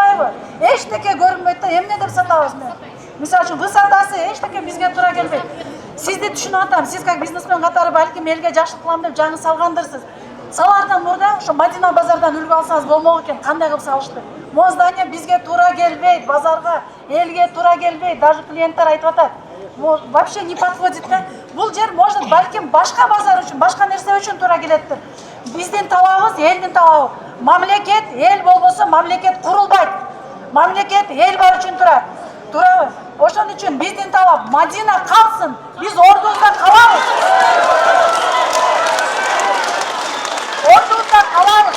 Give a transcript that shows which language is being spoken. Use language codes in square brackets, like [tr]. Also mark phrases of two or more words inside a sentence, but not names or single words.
[ky] Эчтеке көрүнбөйт да, эмне деп сатабыз мен? Мисалы үчүн высотасы эчтеке бизге туура келбейт. Сизди түшүнүп атам. Сиз как бизнесмен катары балким элге жакшылык кылам деп жаңы салгандырсыз. Салардан мурда ошо Мадина базардан үлгү алсаңыз болмок экен. Кандай кылып салышты? Могу здание бизге туура келбейт, базарга, элге туура келбейт. Даже клиенттер айтып атат. [ru] Вообще не подходит да. [ky] Бул жер может балким башка базар үчүн, башка нерсе үчүн туура келеттир. Биздин талабыбыз элдин талабы. Мамлекет эл болбосо мамлекет курулбайт. Мамлекет эл бар үчүн турат. Туурабы? Ошон үчүн биздин талап Мадина калсын. Биз ордубузда калабыз. Ордубузда калабыз.